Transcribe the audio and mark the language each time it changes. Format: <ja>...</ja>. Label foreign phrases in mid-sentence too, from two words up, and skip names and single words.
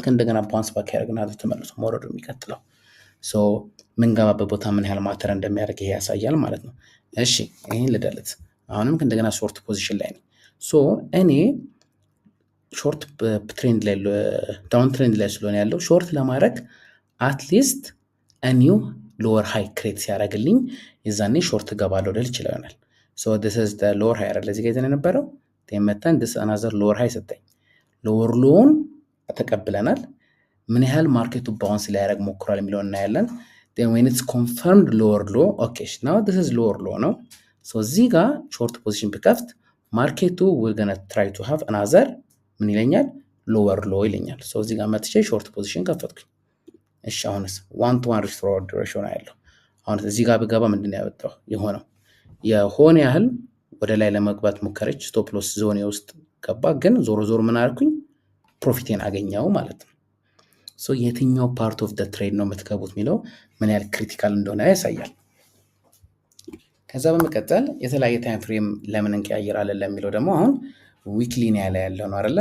<am>ከእንደገና</am> <en>bounce back</en> <am>ያደርግና ተመልሶ መውረዱ የሚቀጥለው። ምንገባበት ቦታ ምን ያህል ማተር እንደሚያደርግ ይሄ ያሳያል ማለት ነው። እሺ ይሄን ልደልት። አሁንም ከእንደገና</am> <en>short position</en> <am>ላይ ነው። እኔ</am> <en>short trend</en> <am>ላይ</am> <en>down trend</en> <am>ላይ ስለሆነ ያለው ሾርት ለማድረግ</am> <en>at least new lower high create</en> <am>ሲያደርግልኝ የዛኔ ሾርት ገባለሁ ልል ይችላል።</am> <en>this is the lower high</en> <am>አይደል? እዚህ ጋር ይዘን የነበረው ተመተን</am> <en>this another lower high</en> <am>ሰጠኝ።</am> <en>lower low</en> <am>ተቀብለናል። ምን ያህል ማርኬቱ ባውንስ ሊያደርግ ሞክሯል የሚለውን እናያለን።</am> <en>then when it's confirmed lower low okay now this is lower low</en> <am>ነው። ሶ እዚህ ጋር</am> <en>short position</en> <am>ብከፍት ማርኬቱ</am> <en>we're gonna try to have another</en> <am>ምን ይለኛል</am> <en>lower low</en> <am>ይለኛል። ሶ እዚህ ጋር መጥቼ</am> <en>short position</en> <am>ከፈትኩኝ። እሺ አሁንስ 1 to 1</am> <en>risk-reward ratio</en> <am>ነው ያለው። አሁን እዚህ ጋር ብገባ ምንድነው ያወጣው የሆነው የሆነ ያህል ወደ ላይ ለመግባት ሞከረች።</am> <en>stop loss zone</en> <am>ውስጥ ገባ፣ ግን ዞሮ ዞሮ ምን አልኩኝ ፕሮፊቴን አገኘው ማለት ነው። ሶ የትኛው</am> <en>part of the trade</en> <am>ነው የምትገቡት የሚለው ምን ያህል ክሪቲካል እንደሆነ ያሳያል። ከዛ በመቀጠል የተለያየ</am> <en>time frame</en> <am>ለምን እንቀያየራለን ለሚለው ደግሞ አሁን ዊክሊ ነው ያለው ነው አይደለ?</am>